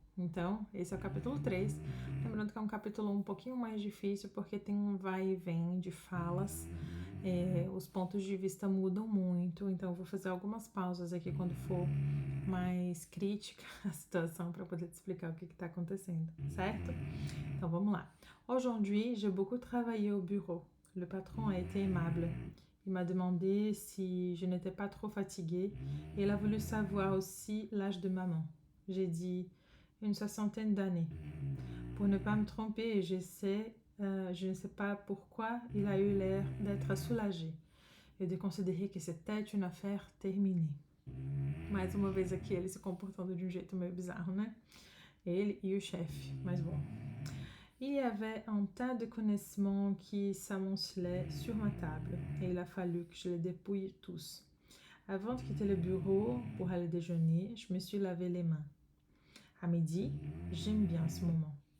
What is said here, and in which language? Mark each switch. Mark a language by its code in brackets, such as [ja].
[pt] Então, esse é o capítulo 3. Lembrando que é um capítulo um pouquinho mais difícil porque tem um vai e vem de falas. Os pontos de vista mudam muito, então eu vou fazer algumas pausas aqui quando for mais crítica a situação para poder te explicar o que está acontecendo, certo? Então vamos lá. [fr] Aujourd'hui, j'ai beaucoup travaillé au bureau. Le patron a été aimable. Il m'a demandé si je n'étais pas trop fatiguée et il a voulu savoir aussi l'âge de maman. J'ai dit une soixantaine d'années. Pour ne pas me tromper, je ne sais pas pourquoi il a eu l'air d'être soulagé et de considérer que c'était une affaire terminée. [pt] Mais uma vez aqui ele se comportando de um jeito meio bizarro, né? Ele e o chefe, mas bon. [fr] Il y avait un tas de connaissements qui s'amoncelaient sur ma table et il a fallu que je les dépouille tous. Avant de quitter le bureau pour aller déjeuner, je me suis lavé les mains. À midi, j'aime bien ce moment.